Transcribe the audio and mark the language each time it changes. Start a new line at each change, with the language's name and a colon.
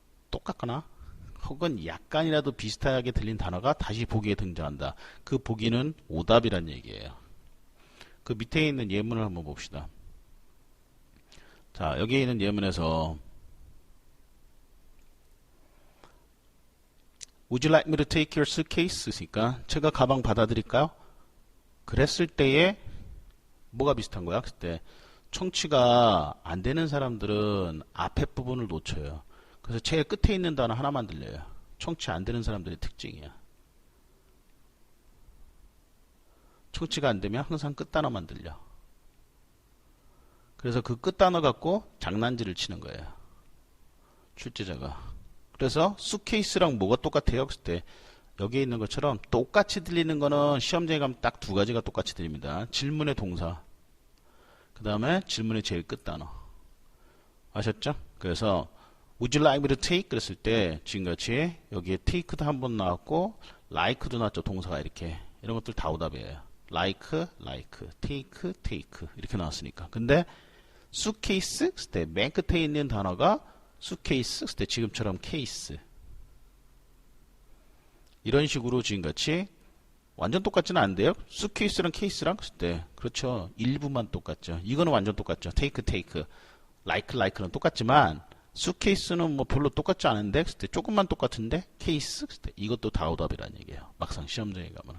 Korean: 똑같거나 혹은 약간이라도 비슷하게 들린 단어가 다시 보기에 등장한다. 그 보기는 오답이란 얘기예요. 그 밑에 있는 예문을 한번 봅시다. 자, 여기 있는 예문에서
English: Would you like me to take your suitcase?
Korean: 있으니까 제가 가방 받아드릴까요? 그랬을 때에 뭐가 비슷한 거야? 그때 청취가 안 되는 사람들은 앞에 부분을 놓쳐요. 그래서 제일 끝에 있는 단어 하나만 들려요. 청취 안 되는 사람들의 특징이야. 청취가 안 되면 항상 끝 단어만 들려. 그래서 그 끝 단어 갖고 장난질을 치는 거예요. 출제자가. 그래서 수케이스랑 뭐가 똑같아요? 그때 여기에 있는 것처럼 똑같이 들리는 거는 시험장에 가면 딱 두 가지가 똑같이 들립니다. 질문의 동사, 그 다음에 질문의 제일 끝 단어. 아셨죠? 그래서
English: Would you like me to take?
Korean: 그랬을 때 지금같이 여기에 take도 한 번 나왔고 like도 나왔죠. 동사가 이렇게. 이런 것들 다 오답이에요. like, take, take 이렇게 나왔으니까. 근데 suitcase 쓸 때 맨 끝에 있는 단어가 suitcase 쓸 때 지금처럼 case. 이런 식으로 지금같이 완전 똑같지는 않은데요. suitcase랑 case랑 쓸 때 그렇죠. 일부만 똑같죠. 이거는 완전 똑같죠. take, take, like는 똑같지만 suitcase는 뭐 별로 똑같지 않은데 쓸 때 조금만 똑같은데 case 쓸 때 이것도 다 오답이라는 얘기예요. 막상 시험장에 가면.